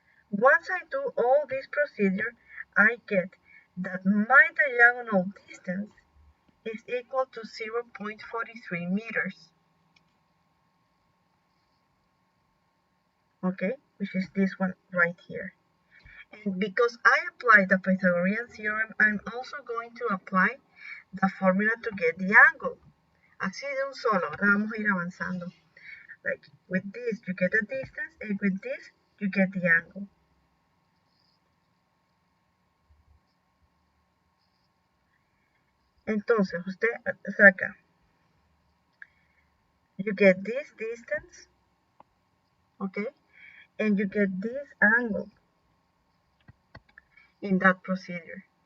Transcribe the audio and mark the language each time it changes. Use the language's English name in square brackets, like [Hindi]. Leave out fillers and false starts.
[English] Once I do all this procedure, I get that my diagonal distance is equal to 0.43 meters. Okay, which is this one right here. And because I apply the Pythagorean theorem, I'm also going to apply the formula to get the angle. [Spanish] Así de un solo, ahora vamos a ir avanzando. [English] Like with this you get the distance and with this you get the angle. [Spanish] Entonces usted saca, [English] you get this distance, okay, and you get this angle in that procedure.